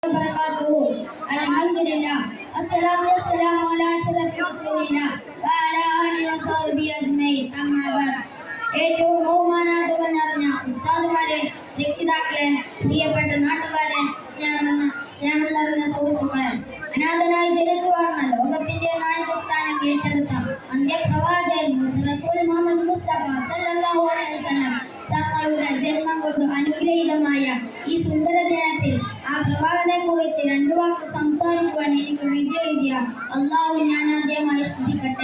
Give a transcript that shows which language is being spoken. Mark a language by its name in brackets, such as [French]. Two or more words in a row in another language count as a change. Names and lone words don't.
[Arabic] وبركاته. الحمد لله الصلاة والسلام على أشرف رسول الله وعلى آله وصحبه أجمعين. أما بعد. [Malayalam] ഏറ്റവും ബഹുമാനാദരം നിറഞ്ഞ ഉസ്താദുമാരെ, രക്ഷിതാക്കളെ, പ്രിയപ്പെട്ട നാട്ടുകാരെ, സ്നേഹം നിറഞ്ഞ സുഹൃത്തുക്കളെ, അനാഥനായി ജനിച്ചു വളർന്ന ലോകത്തിന്റെ നായകസ്ഥാനം ഏറ്റെടുത്ത അന്ത്യപ്രവാചകൻ റസൂൽ മുഹമ്മദ് മുസ്തഫ [Arabic] صلى الله عليه وسلم [Malayalam] തങ്ങളുടെ ജന്മം കൊണ്ട് അനുഗ്രഹീതമായ ഈ സുന്ദര ദിനത്തിൽ ആ പ്രവാചകനെ കുറിച്ച് രണ്ടു വാക്ക് സംസാരിക്കുവാൻ എനിക്ക് വിജയ അള്ളാഹു ഞാൻ ആദ്യമായി സ്തുതിക്കട്ടെ.